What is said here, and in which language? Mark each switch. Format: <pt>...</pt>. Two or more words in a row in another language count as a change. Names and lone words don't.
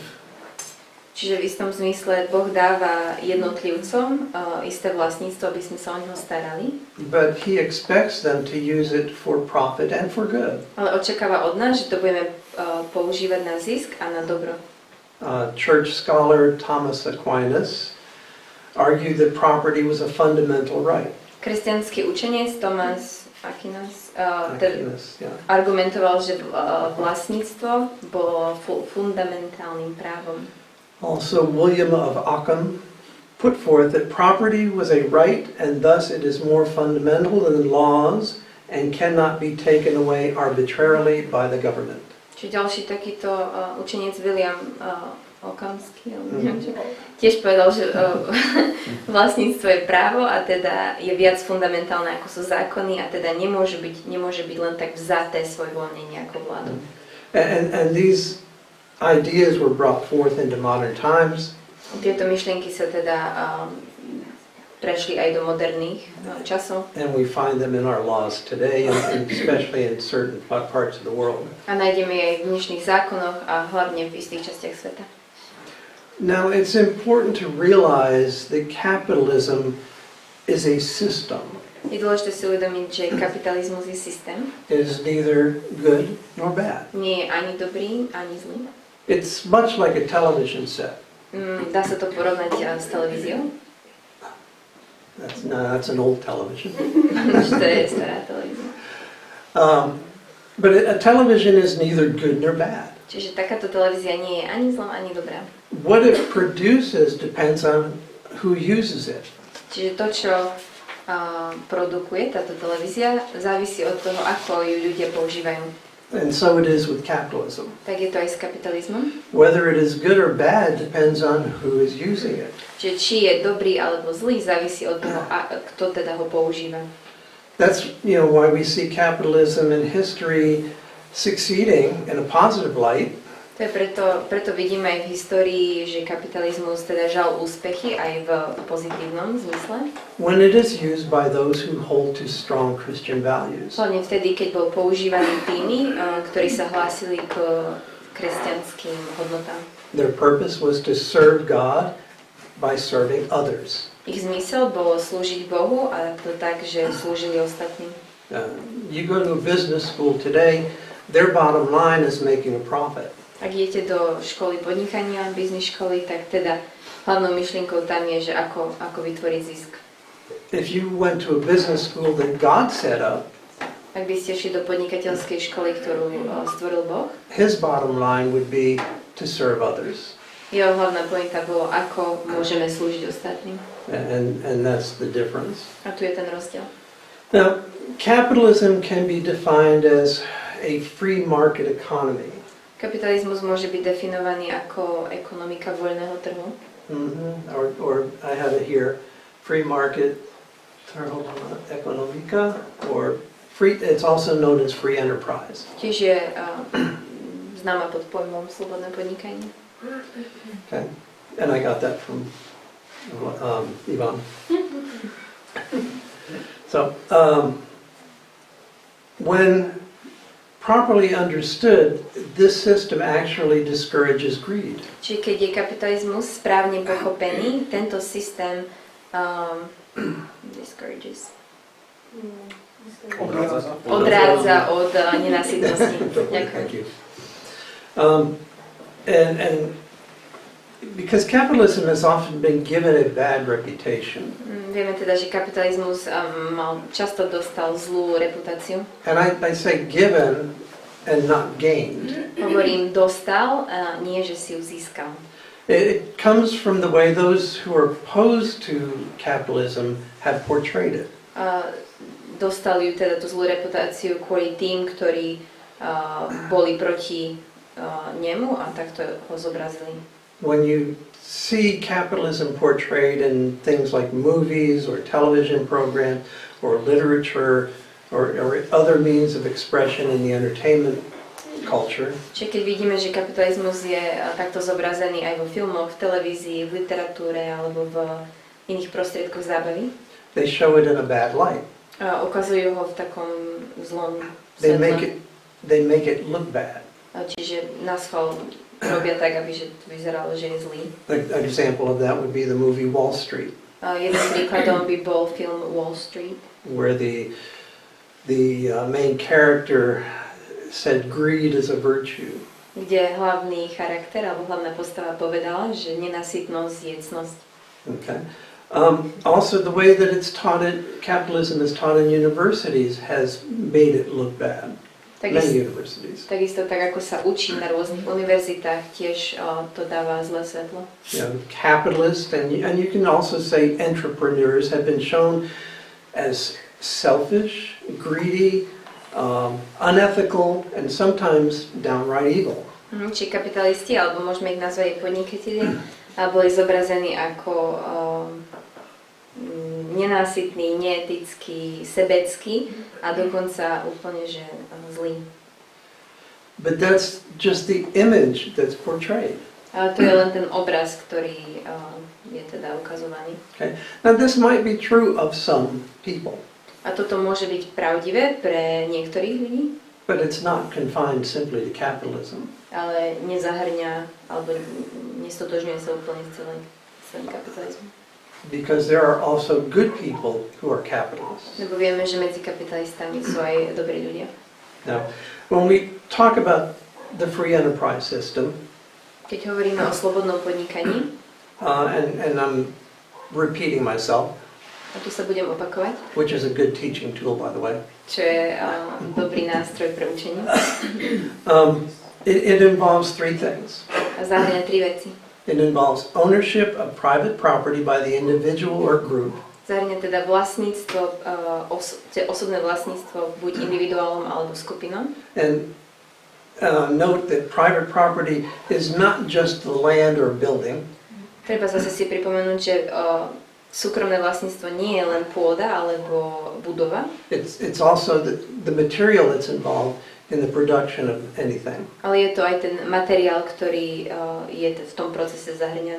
<sk>Čiže v istom zmysle Boh dáva jednotlivcom isté vlastníctvo, aby sme sa o neho starali.</sk> <en>But He expects them to use it for profit and for good.</en> <sk>Ale očakáva od nás, že to budeme používať na zisk a na dobro.</sk> <en>Church scholar Thomas Aquinas argued that property was a fundamental right.</en> <sk>Kresťanský učenec Thomas Aquinas</sk> <en>Yeah.</en> <sk>argumentoval, že vlastníctvo bolo fundamentálnym právom.</sk> <en>Also, William of Ockham put forth that property was a right and thus it is more fundamental than laws and cannot be taken away arbitrarily by the government.</en> <sk>Čiže ďalší takýto učenec William Okamský, tiež povedal, že vlastníctvo je právo a teda je viac fundamentálne ako sú zákony a teda nemôže byť len tak vzaté svojvoľne nejakou vládou.</sk> <en>And these ideas were brought forth into modern times.</en> <sk>Tieto myšlienky sa teda prešli aj do moderných časov.</sk> <en>And we find them in our laws today, and especially in certain parts of the world.</en> <sk>A nájdeme aj v dnešných zákonoch a hlavne v istých častiach sveta.</sk> <en>Now, it's important to realize that capitalism is a system.</en> <sk>Je dôležité si uvedomiť, že kapitalizmus je systém.</sk> <en>It is neither good nor bad.</en> <sk>Nie je ani dobrý, ani zlý.</sk> <en>It's much like a television set.</en> <sk>Dá sa to porovnať s televíziou.</sk> <en>That's an old television.</en> <sk>To je stará televízia.</sk> <en>But a television is neither good nor bad.</en> <sk>Čiže takáto televízia nie je ani zlá, ani dobrá.</sk> <en>What it produces depends on who uses it.</en> <sk>Čiže to, čo produkuje táto televízia, závisí od toho, ako ju ľudia používajú.</sk> <en>And so it is with capitalism.</en> <sk>Tak je to aj s kapitalizmom.</sk> <en>Whether it is good or bad depends on who is using it.</en> <sk>Čiže či je dobrý alebo zlý, závisí od toho, kto teda ho používa.</sk> <en>That's why we see capitalism in history succeeding in a positive light.</en> <sk>To je preto vidíme aj v histórii, že kapitalizmus teda žal úspechy aj v pozitívnom zmysle.</sk> <en>When it is used by those who hold to strong Christian values.</en> <sk>Hlavne vtedy, keď bol používaný tými, ktorí sa hlásili k kresťanským hodnotám.</sk> <en>Their purpose was to serve God by serving others.</en> <sk>Ich zmysel bolo slúžiť Bohu a to tak, že slúžili ostatným.</sk> <en>You go to a business school today, their bottom line is making a profit.</en> <sk>Ak idete do školy podnikania, biznis školy, tak teda hlavnou myšlienkou tam je, že ako vytvoriť zisk.</sk> <en>If you went to a business school that God set up,</en> <sk>ak by ste šli do podnikateľskej školy, ktorú stvoril Boh,</sk> <en>His bottom line would be to serve others.</en> <sk>Jeho hlavná pointa bolo, ako môžeme slúžiť ostatným.</sk> <en>And that's the difference.</en> <sk>A tu je ten rozdiel.</sk> <en>Now, capitalism can be defined as a free market economy.</en> <sk>Kapitalizmus môže byť definovaný ako ekonomika voľného trhu.</sk> <en>Or I have it here, free market economika or It's also known as free enterprise.</en> <sk>Tiež je známa pod pojmom slobodné podnikanie.</sk> <en>Okay, and I got that from Ivan. So, when properly understood, this system actually discourages greed.</en> <sk>Čiže keď je kapitalizmus správne pochopený, tento systém discourages. Odrádza od nenásytnosti. Ďakujem.</sk> <en>And because capitalism has often been given a bad reputation.</en> <sk>Vieme teda, že kapitalizmus často dostal zlú reputáciu.</sk> <en>And I say given and not gained.</en> <sk>Hovorím dostal, nie že si ju získal.</sk> <en>It comes from the way those who are opposed to capitalism have portrayed it.</en> <sk>Dostal ju teda tú zlú reputáciu kvôli tým, ktorí boli proti nemu a takto ho zobrazili.</sk> <en>When you see capitalism portrayed in things like movies or television programs or literature or other means of expression in the entertainment culture,</en> <sk>Čiže keď vidíme, že kapitalizmus je takto zobrazený aj vo filmoch, v televízii, v literatúre alebo v iných prostriedkoch zábavy,</sk> <en>they show it in a bad light.</en> <sk>Ukazujú ho v takom zlom</sk> <en>They</en> <sk>svetle.</sk> <en>make it look bad.</en> <sk>Čiže naschvál robia tak, aby že to vyzeralo, že je zlý.</sk> <en>An example of that would be the movie Wall Street,</en> <sk>Jeden príkladom by bol film Wall Street,</sk> <en>where the main character said greed is a virtue.</en> <sk>kde hlavný charakter alebo hlavná postava povedala, že nenasytnosť je cnosť.</sk> <en>Okay. Also, the way that capitalism is taught in universities has made it look bad. Many universities.</en> <sk>Takisto tak, ako sa učí na rôznych univerzitách, tiež to dáva zlé svetlo.</sk> <en>Capitalists and you can also say entrepreneurs have been shown as selfish, greedy, unethical, and sometimes downright evil.</en> <sk>Či kapitalisti, alebo môžeme ich nazvať podnikatelia, boli zobrazení ako nenásytný, neetický, sebecký a dokonca úplne, že zlý.</sk> <en>But that's just the image that's portrayed.</en> <sk>Ale to je len ten obraz, ktorý je teda ukazovaný.</sk> <en>Okay. Now this might be true of some people.</en> <sk>A toto môže byť pravdivé pre niektorých ľudí,</sk> <en>but it's not confined simply to capitalism.</en> <sk>Ale nezahrňa alebo nestotožňuje sa úplne s celým kapitalizmom.</sk> <en>Because there are also good people who are capitalists.</en> <sk>Lebo vieme, že medzi kapitalistami sú aj dobrí ľudia.</sk> <en>Now, when we talk about the free enterprise system,</en> <sk>keď hovoríme o slobodnom podnikaní,</sk> <en>and I'm repeating myself,</en> <sk>a tu sa budem opakovať,</sk> <en>which is a good teaching tool, by the way.</en> <sk>Čo je dobrý nástroj pre učenie.</sk> <en>It involves three things.</en> <sk>A zahrňa tri veci.</sk> <en>It involves ownership of private property by the individual or group.</en> <sk>Zahrňa teda vlastníctvo, osobné vlastníctvo buď individuálom alebo skupinom.</sk> <en>And note that private property is not just the land or building.</en> <sk>Treba zase si pripomenúť, že súkromné vlastníctvo nie je len pôda alebo budova.</sk> <en>It's also the material that's involved in the production of anything.</en> <sk>Ale je to aj ten materiál, ktorý je v tom procese zahrňaný.</sk>